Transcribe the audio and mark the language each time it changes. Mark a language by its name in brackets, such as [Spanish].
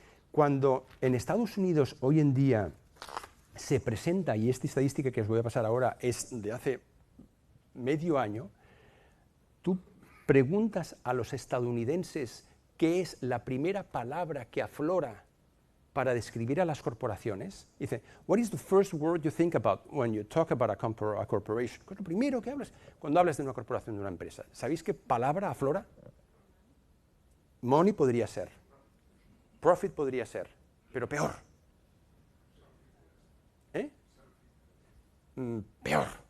[Spanish] Cuando en Estados Unidos hoy en día se presenta, y esta estadística que os voy a pasar ahora es de hace medio año, tú preguntas a los estadounidenses qué es la primera palabra que aflora para describir a las corporaciones. [English] Dice, what is the first word you think about when you talk about a corporation? [Spanish] ¿Qué es lo primero que hablas cuando hablas de una corporación, de una empresa? ¿Sabéis qué palabra aflora? Money podría ser, profit podría ser, pero peor. Peor.